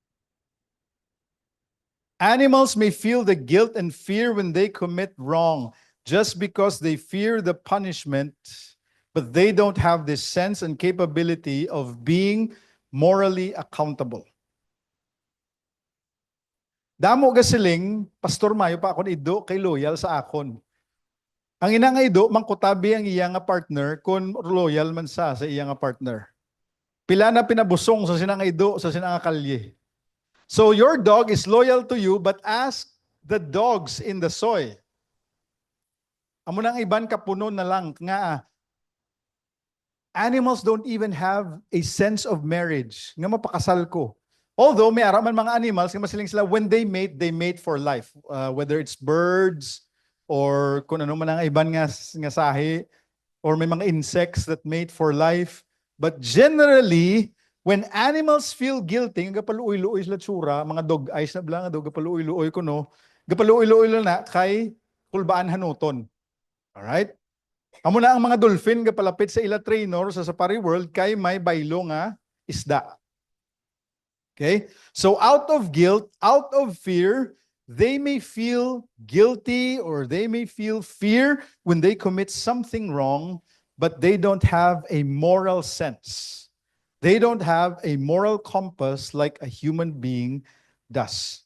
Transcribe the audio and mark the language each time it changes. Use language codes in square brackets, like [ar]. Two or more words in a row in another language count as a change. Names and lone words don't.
[en] Animals may feel the guilt and fear when they commit wrong. just because they fear the punishment, but they don't have this sense and capability of being morally accountable. [hil] Damo gasiling, Pastor Mayo pa akon ido kay loyal sa akon. Ang ina nga ido, mangkutabi ang iya nga partner kung loyal man sa iya nga partner. Pila na pinabusong sa sinang ido, sa sinang kalye. [en] So your dog is loyal to you, but ask the dogs in the soy. [hil] Amo nang iban kapuno na lang nga [en] animals don't even have a sense of marriage. [hil] Nga mapakasal ko. Although may araman mga animals, nga masiling sila, [en] when they mate for life. Whether it's birds, or [hil] kung ano man ang iban nga sahi, [en] or [hil] may mga [en] insects that mate for life. But generally, when animals feel guilty, [hil] gapaluoy-luoy sila tsura, mga [en] dog eyes [hil] na blang, gapaluoy-luoy ko no, gapaluoy-luoy na kay kulbaan hanuton. [en] Alright? [hil] Amo na ang mga dolphin gapalapit sa ila trainer sa safari world kay may baylo nga isda. [en] Okay? So out of guilt, out of fear, they may feel guilty or they may feel fear when they commit something wrong, but they don't have a moral sense. They don't have a moral compass like a human being does.